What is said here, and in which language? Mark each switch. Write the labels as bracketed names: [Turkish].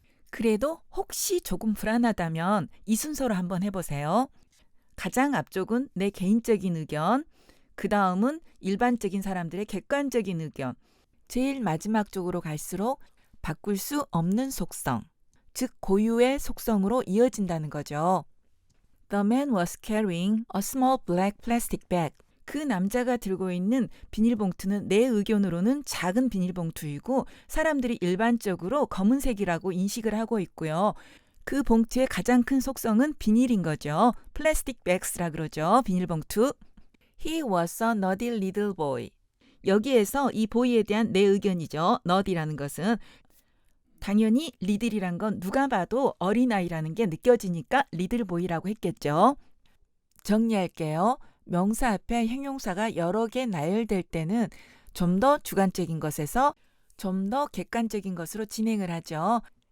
[Korean] 그래도 혹시 조금 불안하다면 이 순서로 한번 해보세요. 가장 앞쪽은 내 개인적인 의견, 그 다음은 일반적인 사람들의 객관적인 의견, 제일 마지막 쪽으로 갈수록 바꿀 수 없는 속성, 즉 고유의 속성으로 이어진다는 거죠. [English] The man was carrying a small black plastic bag. [Korean] 그 남자가 들고 있는 비닐봉투는 내 의견으로는 작은 비닐봉투이고 사람들이 일반적으로 검은색이라고 인식을 하고 있고요. 그 봉투의 가장 큰 속성은 비닐인 거죠. 플라스틱 백스라 그러죠. 비닐봉투. [English] He was a naughty little boy. [Korean] 여기에서 이 보이에 대한 내 의견이죠. nut이라는 것은 당연히 리들이란 건 누가 봐도 어린아이라는 게 느껴지니까 리들보이라고 했겠죠. 정리할게요. 명사 앞에 형용사가 여러 개 나열될 때는 좀 더 주관적인 것에서 좀 더 객관적인 것으로 진행을 하죠.